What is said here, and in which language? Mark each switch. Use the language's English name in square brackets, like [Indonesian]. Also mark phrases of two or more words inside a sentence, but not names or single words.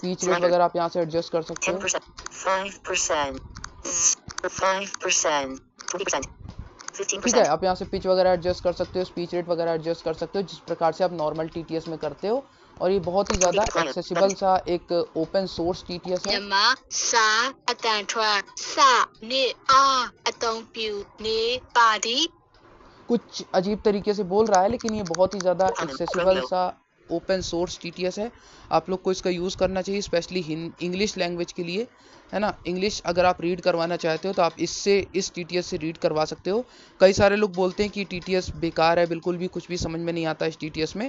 [English] speech rate [Hindi] वगैरह आप यहाँ से एडजस्ट कर सकते हो। 10%. 5%. 20%. ठीक है, 15%. आप यहाँ से पिच वगैरह एडजस्ट कर सकते हो, [English] speech rate [Hindi] वगैरह एडजस्ट कर सकते हो, जिस प्रकार से आप [English] normal TTS [Hindi] में करते हो। और ये बहुत ही ज़्यादा एक्सेसिबल सा एक [English] open source TTS [Hindi] है। [Burmese] မြန်မာစာအတန်ထွက်စနေအားအသုံးပြုနေပါသည် [Hindi] कुछ अजीब तरीके से बोल रहा है लेकिन ये बहुत ही ज़्यादा एक्सेसिबल सा [English] open source TTS [Hindi] है। आप लोग को इसका यूज़ करना चाहिए, [English] specially English language [Hindi] के लिए, है ना। इंग्लिश अगर आप रीड करवाना चाहते हो तो आप इस TTS से रीड करवा सकते हो। कई सारे लोग बोलते हैं कि TTS बेकार है, बिल्कुल भी कुछ भी समझ में नहीं आता इस TTS में।